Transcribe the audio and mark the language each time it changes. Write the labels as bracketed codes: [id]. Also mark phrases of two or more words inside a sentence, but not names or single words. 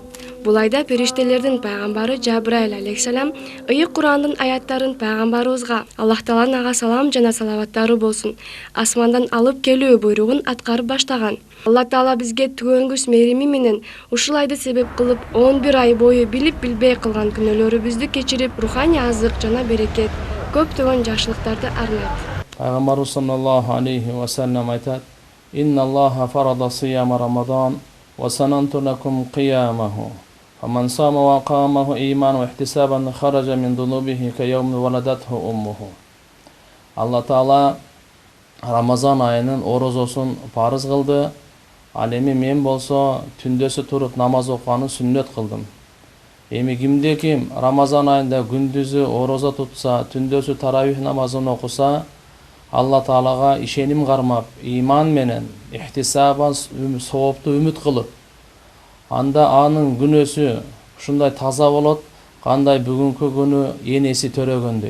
[ky] Бул айда периштелердин пайгамбары Жабраил алейхиссалам ыйык Курандын аяттарын пайгамбарыбызга Аллах Тааланын ага салам жана салаваттары болсун, асмандан алып келүү буйругун аткарып баштаган. Аллах Таала бизге түгөнгүс мээрими менен ушул айды себеп кылып 11 ай бою билип билбей кылган күнөөлөрүбүздү кечирип, руханий азык жана берекет, көптөгөн жакшылыктарды арнайт. [ar] Пайгамбарыбыз صلى الله عليه وسلم айтат: "إن الله فرض صيام رمضان وسننت لكم قيامه. فمن صام وقامه إيمانا واحتسابا خرج من ذنوبه كيوم ولدته أمه." [ky] Алла Таала Рамазан айынын орозосун парыз кылды. Ал эми мен болсо түндөсү туруп намаз окуганы сүннөт кылдым. Эми кимде ким Рамазан айында күндүзү орозо тутса, түндөсү таравих намазын окуса, Алла Таалага ишеним кармап, иман менен, ихтисабан соопту үмүт кылып, анда анын күнөөсү ушундай таза болот, кандай бүгүнкү күнү энеси төрөгөндөй.